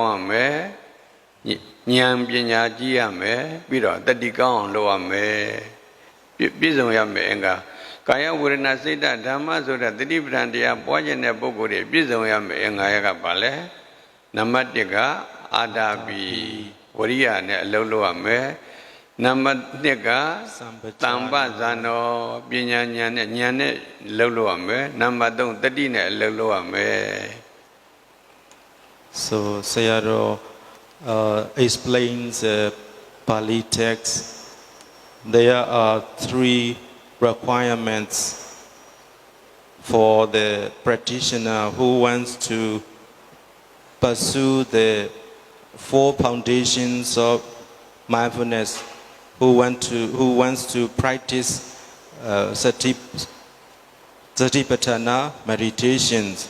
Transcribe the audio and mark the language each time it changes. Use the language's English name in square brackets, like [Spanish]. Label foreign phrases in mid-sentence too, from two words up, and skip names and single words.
[Burmese] င်းရမယ်ဉာဏ်ပညာကြီးရမယ်ပြီးတော့တတိကောင်းအောင်လုပ်ရမယ်ပြည့်စုံရမယ်အင်္ဂါကာယဝေဒနာစိတ်ဓမ္မဆိုတဲ့တတိပဋ္ဌာန်တရားပွားခြင်းတဲ့ပုဂ္ဂိုလ်တွေပြည့်စုံရမယ်အင်္ဂါရပ်ကဘာလဲနံပါတ်1ကအာတာပိဝိရိယနဲ့အလုံးလုပ်ရမယ်နံပါတ်2ကတမ္ပဇာနောပညာဉာဏ်နဲ့လှုပ်လို့ရမယ်နံပါတ်3တတိနဲ့လှုပ်လို့ရမယ် [English] So Sayadaw explains the Pali text. There are 3 requirements for the practitioner who wants to pursue the four foundations of mindfulness, who wants to practice Satipatthana meditations.